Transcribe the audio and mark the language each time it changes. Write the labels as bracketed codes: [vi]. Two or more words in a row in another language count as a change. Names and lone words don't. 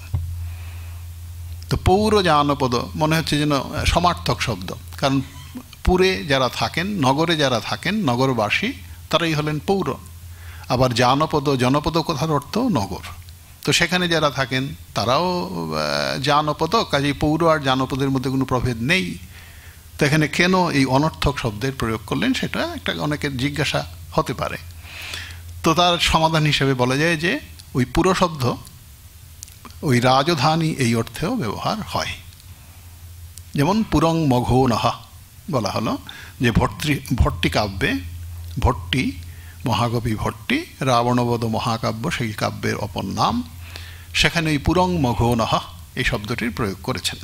[bn] তো পৌরজানপদ মানে হচ্ছে যেন সমার্থক শব্দ, কারণ পুরে যারা থাকেন, নগরে যারা থাকেন, নগরবাসী তারাই হলেন পৌর। আবার জনপদ কথার অর্থ নগর। তো সেখানে যারা থাকেন তারাও জানপদ। কাজেই পৌর ও জানপদের मধ্যে কোনো প্রভেদ নেই। তো এখানে কেন এই অনর্থক শব্দের প্রয়োগ করলেন সেটা একটা অনেকের জিজ্ঞাসা হতে পারে। তো তার সমাধান হিসেবে বলা যায় যে ওই পুরো শব্দ ওই রাজধানী এই অর্থেও ব্যবহার হয়। যেমন [sa] পুরং মঘোনহ [bn] বলা হলো যে ভট্টি কাব্যে, ভট্টি মহাকবি ভট্টি রাবণবধ মহাকাব্য সেই কাব্যের অপর নাম, সেখানে ওই [sa] পুরং মঘোনহ [bn] এই শব্দটির প্রয়োগ করেছেন।